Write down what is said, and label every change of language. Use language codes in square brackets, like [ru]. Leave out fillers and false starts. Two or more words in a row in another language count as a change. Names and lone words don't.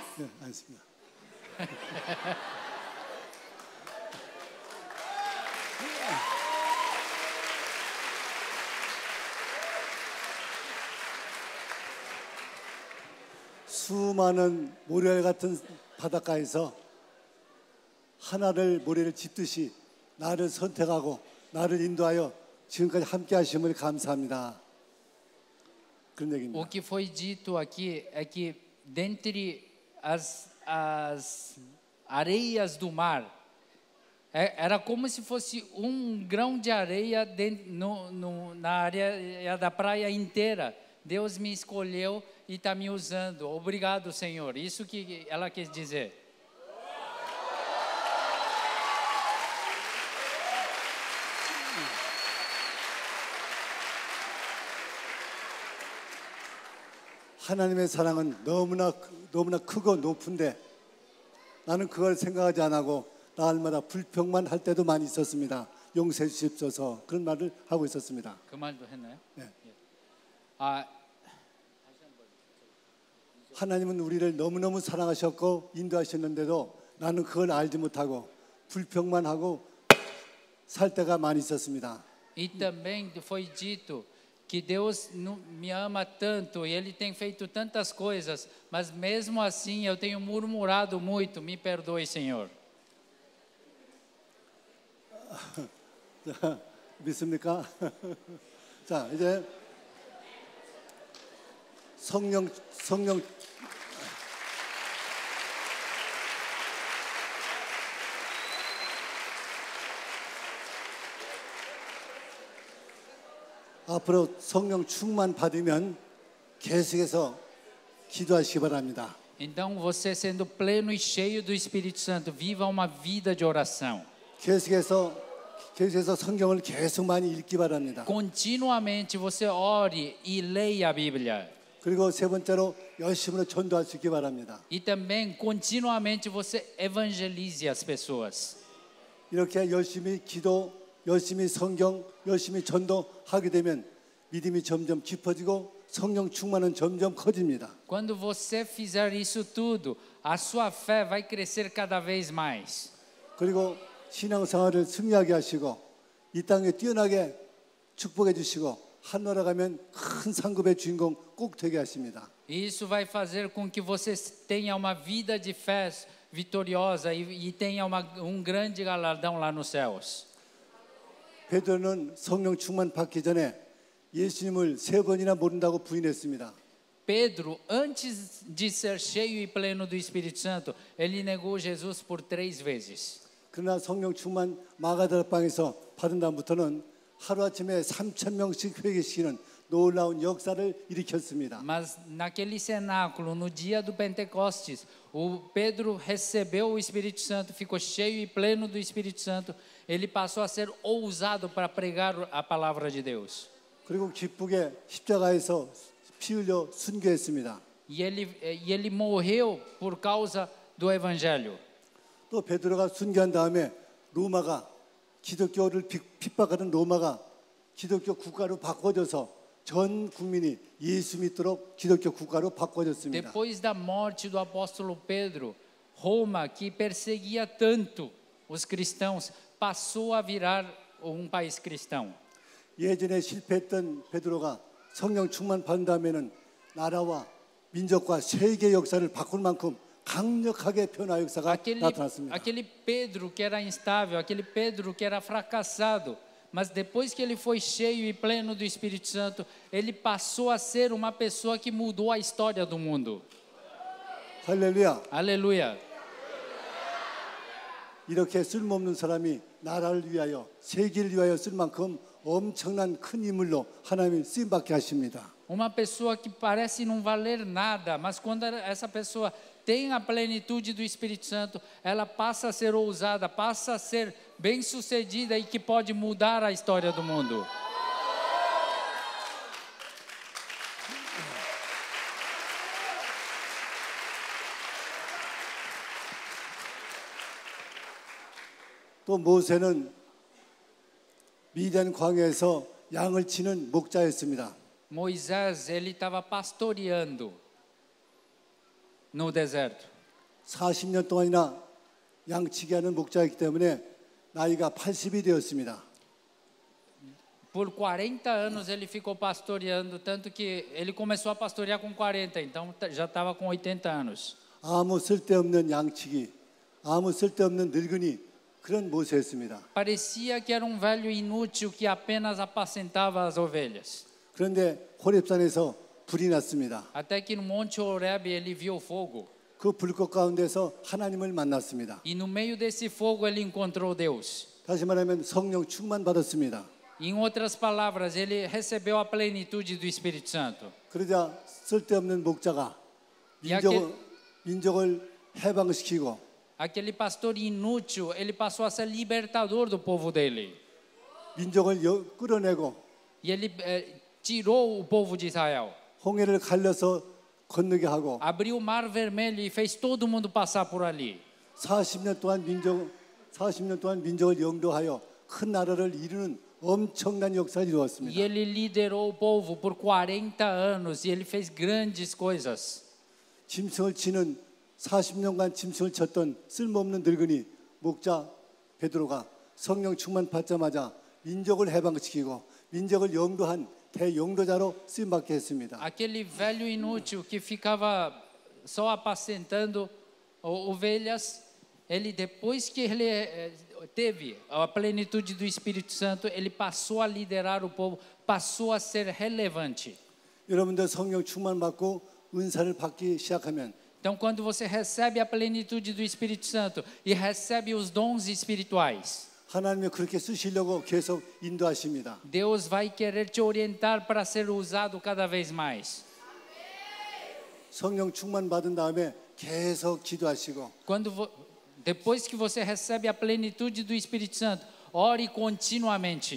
[ko] 알겠습니다. 수많은 모래 같은 바닷가에서 하나를 모래를 짚듯이 나를 선택하고 나를 인도하여 지금까지 함께 하심을 감사합니다. 그런 O 얘기입니다. [pt] que foi dito aqui é que dentre as areias do mar, era como se fosse grão de areia na área da praia inteira. Deus me escolheu e está me usando. Obrigado, Senhor. Isso que ela quis dizer. [ko] 하나님의 사랑은 너무나 크고 높은데 나는 그걸 생각하지 안 하고 날마다 불평만 할 때도 많이 있었습니다. 용서해 주십소서 그런 말을 하고 있었습니다. 그 말도 했나요? 네. 아, 하나님은 우리를 너무너무 사랑하셨고 인도하셨는데도 나는 그걸 알지 못하고 불평만 하고 살 때가 많이 있었습니다. [pt] e também foi dito que Deus me ama tanto e Ele tem feito tantas coisas, mas mesmo assim eu tenho murmurado muito. Me perdoe, Senhor. [ko] 믿습니까? 자, 이제 성령 앞으로 성령 충만 받으면 계속해서 기도하시기 바랍니다. [pt] Então você sendo pleno e cheio do Espírito Santo, viva uma vida de oração. [ko] 계속해서 성경을 계속 많이 읽기 바랍니다. [pt] Continuamente você ore e leia a Bíblia. [ko] 그리고 세 번째로 열심으로 전도할 수 있기 바랍니다. [pt] E também continuamente você evangelize as pessoas. [ko] 이렇게 열심히 기도, 열심히 성경, 열심히 전도하게 되면 믿음이 점점 깊어지고 성령 충만은 점점 커집니다. [pt] Quando você fizer isso tudo, a sua fé vai crescer cada vez mais. [ko] 그리고 신앙생활을 승리하게 하시고 이 땅에 뛰어나게 축복해 주시고 하늘나라 가면 큰 상급의 주인공 꼭 되게 하십니다. [pt] Isso vai fazer com que você tenha uma vida de fé vitoriosa e tenha grande galardão lá nos céus. [ko] 베드로는 성령 충만 받기 전에 예수님을 3번이나 모른다고 부인했습니다. [pt] Pedro, antes de ser cheio e pleno do Espírito Santo, ele negou Jesus por 3 vezes. [ko] 그러나 성령 충만 마가다락방에서 받은 다음부터는 하루아침에 3,000명씩 회개시키는 놀라운 역사를 일으켰습니다. [pt] Mas naquele cenáculo, no dia do Pentecostes, o Pedro recebeu o Espírito Santo, ficou cheio e pleno do Espírito Santo. Ele passou a ser ousado para pregar a palavra de Deus. [ko] 그리고 기쁘게 십자가에서 피 흘려 순교했습니다. [pt] E ele morreu por causa do Evangelho. [ko] 또 베드로가 순교한 다음에 로마가 기독교를 핍박하는 로마가 기독교 국가로 바꿔져서 전 국민이 예수 믿도록 기독교 국가로 바꿔졌습니다. [pt] Depois da morte do apóstolo Pedro, Roma, que perseguia tanto os cristãos, passou a virar país cristão. [ko] 예전에 실패했던 베드로가 성령 충만 받은 다음에는 나라와 민족과 세계 역사를 바꿀 만큼 강력하게 변화 역사가 나타났습니다. [pt] Aquele Pedro que era instável, aquele Pedro que era fracassado, mas depois que ele foi cheio e pleno do Espírito Santo, ele passou a ser uma pessoa que mudou a história do mundo. [ko] 할렐루야. [pt] Aleluia. [ko] 이렇게 쓸모없는 사람이 나라를 위하여 세계를 위하여 쓸 만큼 엄청난 큰 인물로 하나님이 쓰임받게 하십니다. [pt] Uma pessoa que parece não valer nada, mas quando essa pessoa tem a plenitude do Espírito Santo, ela passa a ser ousada, passa a ser bem-sucedida e que pode mudar a história do mundo. [ko] 또 모세는 미디안 광야에서 양을 치는 목자였습니다. [pt] Moisés, ele estava pastoreando no deserto. [ko] 40년 동안이나 양치기 하는 목자였기 때문에 나이가 80이 되었습니다. [pt] Por 40 anos ele ficou pastoreando, tanto que ele começou a pastorear com 40, então já estava com 80 anos. [ko] 아무 쓸데없는 양치기, 아무 쓸데없는 늙은이 그런 모세였습니다. [pt] Parecia que era um velho inútil que apenas apacentava as ovelhas. [ko] 그런데 호렙산에서 불이 났습니다. [pt] Até que no Monte Horebe ele viu fogo. [ko] 그 불꽃 가운데서 하나님을 만났습니다. [pt] E no meio desse fogo ele encontrou Deus. [ko] 다시 말하면 성령 충만 받았습니다. [pt] Em outras palavras, ele recebeu a plenitude do Espírito Santo. [ko] 그러자 쓸데없는 목자가 민족을 해방시키고 [pt] Aquele pastor inútil, ele passou a ser libertador do povo dele. [ko] 민족을 끌어내고 [pt] E ele tirou o povo de Israel. [ko] 홍해를 갈려서 건너게 하고 [pt] Abriu o mar vermelho e fez todo mundo passar por ali. [ko] 40년 동안 민족을 영도하여 큰 나라를 이루는 엄청난 역사를 E 이루었습니다. [pt] ele liderou o povo por 40 anos e ele fez grandes coisas. [ko] 짐승을 치는 40년간 짐승을 쳤던 쓸모없는 늙은이 목자 베드로가 성령 충만 받자마자 민족을 해방시키고 민족을 영도한 대영도자로 쓰임받게 했습니다. [pt] Aquele velho inútil que ficava só apacentando ovelhas, ele depois que ele teve a plenitude do Espírito Santo, ele passou a liderar o povo, passou a ser relevante. [ko] 여러분들 성령 충만 받고 은사를 받기 시작하면 [pt] Então, quando você recebe a plenitude do Espírito Santo e recebe os dons espirituais, [ko] 하나님이 그렇게 쓰시려고 계속 인도하십니다. [pt] Deus vai querer te orientar para ser usado cada vez mais. [ko] 성령 충만 받은 다음에 계속 기도하시고 [pt] Depois que você recebe a plenitude do Espírito Santo, ore continuamente.